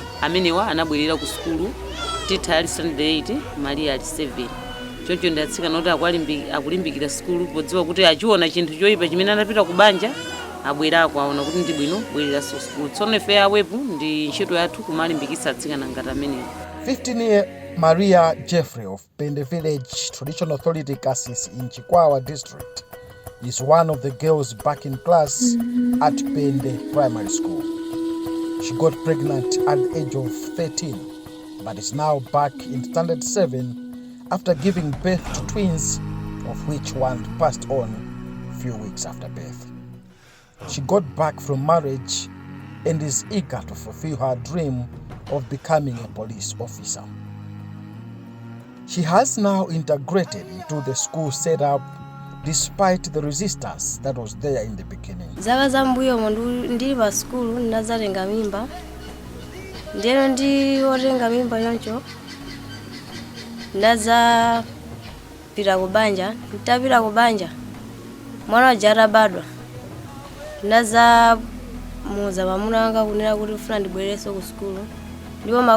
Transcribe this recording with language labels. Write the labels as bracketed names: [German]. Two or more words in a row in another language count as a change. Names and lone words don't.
[Nyanja] Amenewa anabwerera ku skulu, Titha ali standard 8, Maria ali 7. Choncho ndi atsikana kuti akulimbikira skulu podziwa kuti achiona chinthu choyipa chimene anapita ku banja abwerako aona kuti ndi bwino bwereranso skulu. Tsono ife awepo ndi ntchito yathu kumalimbikitsa atsikana ngati amenewa. [English] 15-year Maria Jeffrey of Pende Village Traditional Authority Cassis in Chikwawa district is one of the girls back in class at Pende Primary School. She got pregnant at the age of 13, but is now back in standard 7 after giving birth to twins, of which one passed on a few weeks after birth. She got back from marriage and is eager to fulfill her dream of becoming a police officer. She has now integrated into the school setup despite the resistance that was there in the beginning. [Nyanja] Zaka zambuyo ndili pa school ndazatenga mimba. Ndero ndi otenga mimba yoncho ndaza pita kubanja, ntapita kubanja mwana jara badwa. Ndaza muza pamuna wanga kunena kuti ufuna ndibwereso ku school.